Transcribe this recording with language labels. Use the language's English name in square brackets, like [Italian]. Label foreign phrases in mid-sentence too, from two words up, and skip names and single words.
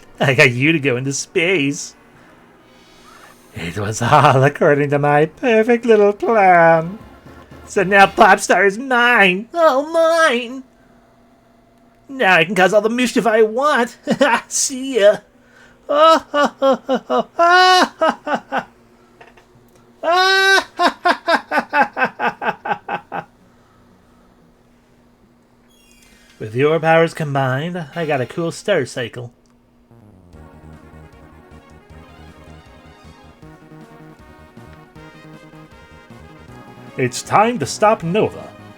[English] I got you to go into space. It was all according to my perfect little plan. So now Popstar is mine. Oh, mine. Now I can cause all the mischief I want. See ya. Oh, ho, ho, ho, ho. Ah, ha, ha, ha. Ah, ha, ha, ha, ha. With your powers combined, I got a cool star cycle. It's time to stop Nova.